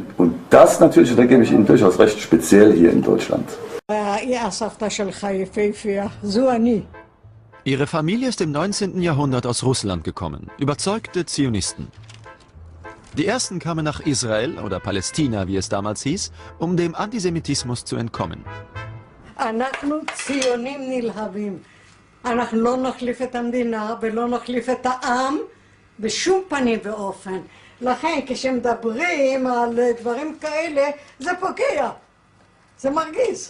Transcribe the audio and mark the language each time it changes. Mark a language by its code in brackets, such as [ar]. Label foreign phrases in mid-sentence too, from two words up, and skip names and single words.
[de] Und das natürlich, da gebe ich Ihnen durchaus recht, speziell hier in Deutschland. Ihre Familie ist im 19. Jahrhundert aus Russland gekommen, überzeugte Zionisten. Die ersten kamen nach Israel oder Palästina, wie es damals hieß, um dem Antisemitismus zu entkommen. [he] אנחנו ציונים נלהבים. אנחנו לא נחליף את המדינה ולא נחליף את העם בשום פנים ואופן. לכן כשמדברים על דברים כאלה זה פוגע, זה מרגיז.